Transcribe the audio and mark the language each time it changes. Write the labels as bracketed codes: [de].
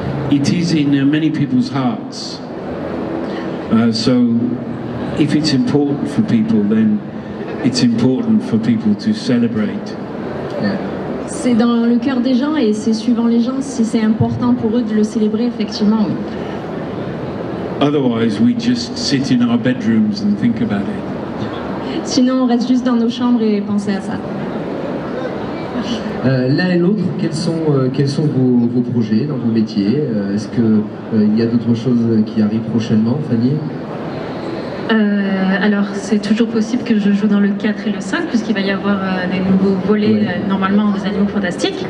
[en] It is in many people's hearts. So, if it's important for people, then it's important for people to celebrate. [fr] C'est dans le cœur des gens et c'est suivant les gens. Si c'est important pour eux de le célébrer, effectivement, oui. [en] Otherwise, we just sit in our bedrooms and think about it. [fr] Sinon, on reste juste dans nos chambres et penser à ça. L'un et l'autre, quels sont vos projets dans vos métiers? Est-ce qu'il y a d'autres choses qui arrivent prochainement, Fanny? Alors, c'est toujours possible que je joue dans le 4 et le 5, puisqu'il va y avoir des nouveaux volets, normalement, des Animaux Fantastiques.